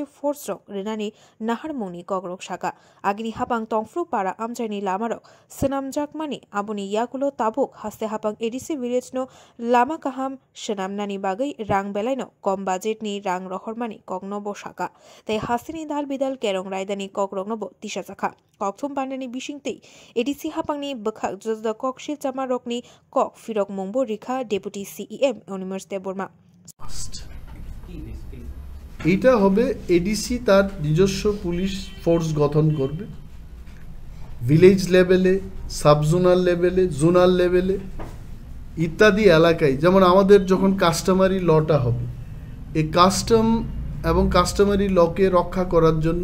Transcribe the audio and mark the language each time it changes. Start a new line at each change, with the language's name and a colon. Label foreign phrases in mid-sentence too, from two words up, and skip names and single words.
Kok Borok: Force Rok Renani Nahar Muni Kogrok Shaka Agni Hapang Tongfru Para Amjani Lamarok Senam Jakmani Abuni Yakulo Tabuk Haste Hapang ADC Village no Lama Kaham Senam Nani Bagai Rang Belaino Kom Budget ni Rang Rohormani Kognobo Shaka Tei Hasini Dal Bidal Kerong Raidani Kogroknobo Tisha Zakha Kokthum Pandani Bishing tei ADC Hapang ni Bwkhak Josda Kokshil Chamarok ni Kok Firok Mongbo Rikha Deputy CEM Animesh Debborma
Bangla: এটা হবে এডিসি তার নিজস্ব
English: police force
Bangla: গঠন করবে
English: village level-e subzonal level-e zonal level-e
Bangla: ইত্যাদি এলাকায় যেমন আমাদের যখন
English: customary law-ta
Bangla: হবে এই কাস্টম এবং
English: customary law-ke
Bangla: রক্ষা করার জন্য